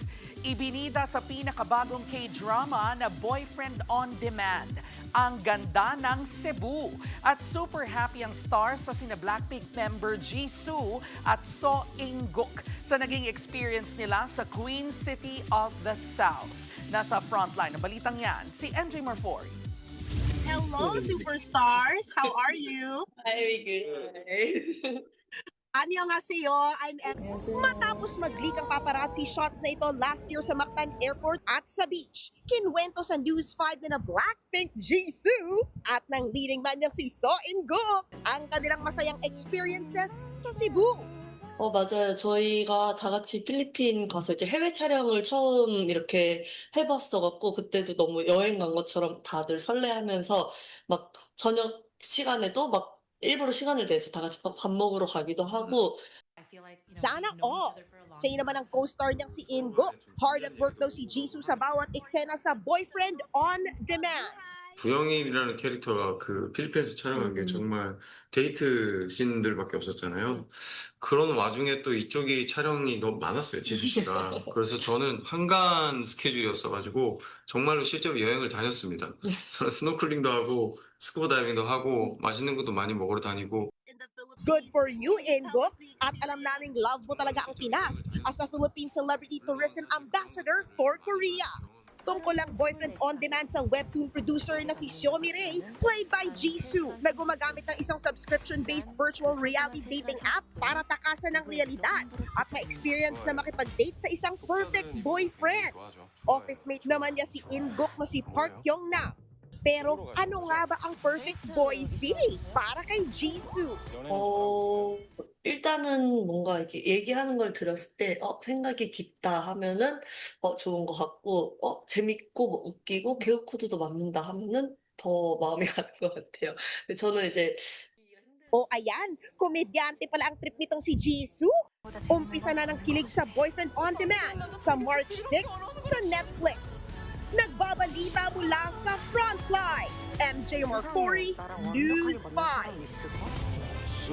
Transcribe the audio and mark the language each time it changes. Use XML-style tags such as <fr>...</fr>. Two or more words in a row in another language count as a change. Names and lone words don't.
<tl>Ibinida sa pinakabagong K-drama na Boyfriend on Demand, ang ganda ng Cebu. At super happy ang stars sa sina Blackpink member Jisoo at So Inguk sa naging experience nila sa Queen City of the South. Nasa frontline ng balitang yan, si Andre Marfori.</tl> <en>Hello, superstars! How are you? Ay, good.</en> <tl>Annyeonghaseyo, I'm Matapos mag-leak ang</tl> <en>paparazzi shots</en> <tl>na ito</tl> <en>last year</en> <tl>sa Mactan Airport at sa beach, kinwento sa News 5 na Blackpink Jisoo at ng</tl> <en>leading man</en> <tl>niyang si So Inguk ang kanilang masayang experiences sa Cebu.</tl> <ko>맞아요. 저희가 다 같이 필리핀 가서 이제 해외 촬영을 처음 이렇게 해봤어갖고 그때도 너무 여행 간 것처럼 다들 설레하면서 막 저녁 시간에도 막 일부러 시간을 내서 다 같이 밥 먹으러 가기도 하고.</ko> <tl>Sana all! Say naman ang co-star niyang si Inguk.</tl> <en>Hard at work</en> <tl>daw si Jisoo sa bawat eksena sa Boyfriend on Demand.</tl> <ko>부영일이라는 캐릭터가 그 필리핀에서 촬영한 게 정말 데이트 씬들밖에 없었잖아요. 그런 와중에 또 이쪽이 촬영이 너무 많았어요, 지수 씨가. 그래서 저는 한간 스케줄이었어가지고 정말로 실제로 여행을 다녔습니다. 저는 스노클링도 하고 스쿠버 다이빙도 하고 맛있는 것도 많이 먹으러 다니고.</ko> <en>Good for you,</en> <tl>Ingo. At alam naming love mo talaga ang Pinas</tl> <en>as a Philippine Celebrity Tourism Ambassador for Korea.</en> <tl>Tungkol lang boyfriend on demand sa webtoon producer na si Xiaomi Ray, played by Jisoo, na gumagamit ng isang</tl> <en>subscription-based virtual reality dating app</en> <tl>para takasan ng realidad at ma-experience na makipag-date sa isang</tl> <en>perfect boyfriend. Office mate</en> <tl>naman niya si Ingok na si Park Kyung-nam. Pero ano nga ba ang</tl> <en>perfect boyfie</en> <tl>para kay Jisoo?</tl> <ko>일단은 뭔가 이렇게 얘기하는 걸 들었을 때, 생각이 깊다 하면은, 좋은 것 같고, 재밌고, 뭐 웃기고, 개그 코드도 맞는다 하면은 더 마음이 가는 것 같아요. 근데 저는 이제,</ko> <tl>Ayan, komedyante pala ang trip nitong si Jisoo. Umpisa na ng kilig sa Boyfriend on Demand sa March 6 sa Netflix. Nagbabalita mula sa Frontline, MJ Marfori, News 5.</tl>